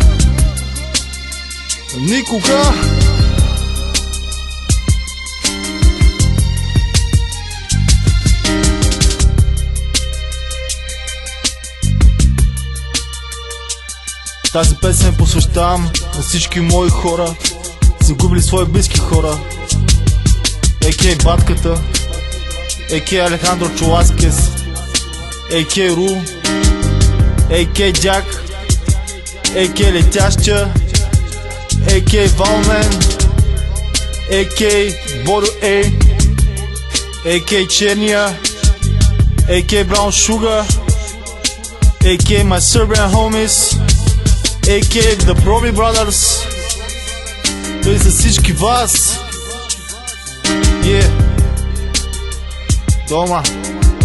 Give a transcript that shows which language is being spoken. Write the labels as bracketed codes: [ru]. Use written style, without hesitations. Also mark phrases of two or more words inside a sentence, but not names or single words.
[bg] Тази песен посвещавам на всички мои хора, загубили свои близки хора. А.К. Батката, А.К. Алехандро Чоласкес, А.К. Ру, А.К. Джак, А.К. Летяща, А.К. Валмен, А.К. Бодо Ей, А.К. Черния, А.К. Браун Шугар, [en] A.K. my Serbian homies, A.K. the Probi Brothers. [bg] Той за всички вас. Дома.